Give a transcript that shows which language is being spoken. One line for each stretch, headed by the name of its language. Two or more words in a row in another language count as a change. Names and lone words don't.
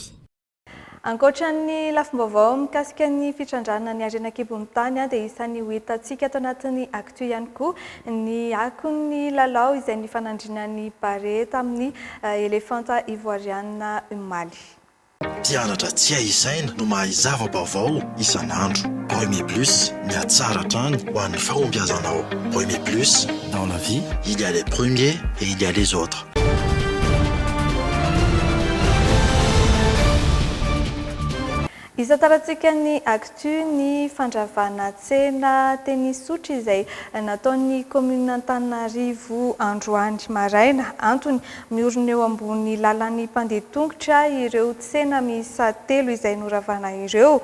Malagasy: Ankoatran'ny lafim-baovao mikasika ny fitrandrana ny harena kibon'ny tany dia isan'ny ho hitantsika ato anatin'ny actu ihany koa ny akon'ny lalao izay ny fanandrina ny bare tamin'ny elefanta ivoiriana Mali. Mpianatra tsy aisaina no mahay zava-baovao isan'andro. Premier Plus, miatsara hatrany ho an'ny fahombiazanao.
French: Premier Plus, dans la vie, il y a les premiers et il y a les autres.
Malagasy: Isataratsika ny actu ny fandravana tsena tenisotra izay nataon'ny commune Antananarivo androany maraina antony miorina eo ambony lalan'ny mpandeha tongotra ireo tsena miisa 3 izay noravana ireo.